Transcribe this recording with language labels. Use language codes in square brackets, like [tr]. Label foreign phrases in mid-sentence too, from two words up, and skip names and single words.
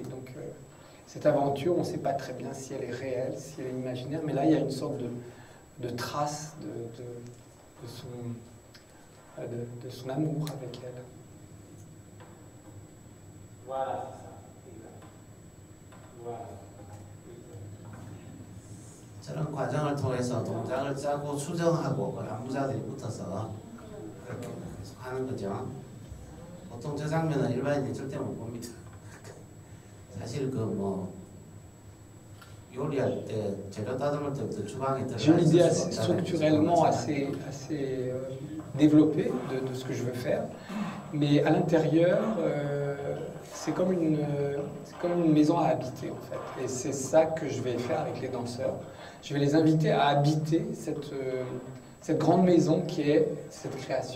[fr] Donc cette aventure, on ne sait pas très bien si elle est réelle, si elle est imaginaire, mais là, il y a une sorte de trace de son amour avec elle. Voilà, c'est ça. Exact. Voilà. [ko] 저런 과정을 통해서 동작을 짜고 수정하고 그 안무자들이 붙어서 그렇게 계속 하는 거죠. 보통 저 장면은 일반인이 절대 못 봅니다. 사실 그 뭐 요리할 때 재료 따듬을 때부터 주방에 [fr] J'ai une [ko] 들어가 [fr] idée [ko] 있을 [fr] assez, [ko] 수가 없잖아요. [fr] structurellement assez développée de ce que je veux faire, mais à l'intérieur, c'est comme une maison à habiter en fait. Et c'est ça que je vais faire avec les danseurs. Je vais les inviter à habiter cette grande maison qui est cette création.